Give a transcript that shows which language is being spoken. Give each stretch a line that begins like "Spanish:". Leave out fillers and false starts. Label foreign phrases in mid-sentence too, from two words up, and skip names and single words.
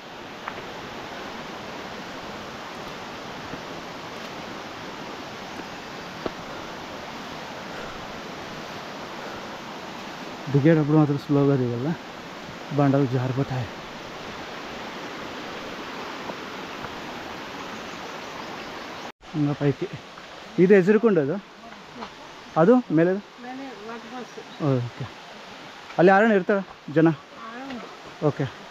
Telugu: దిగేటప్పుడు మాత్రం స్లోగా దిగాల, బండలు జారిపోతాయి. ఇంకా పైకి ఇది
Kannada: ಎದುರುಕೊಂಡದು ಅದು ಮೇಲೆ ಓಕೆ. ಅಲ್ಲಿ ಯಾರನ್ನ ಇರ್ತಾರೆ ಜನ? ಓಕೆ.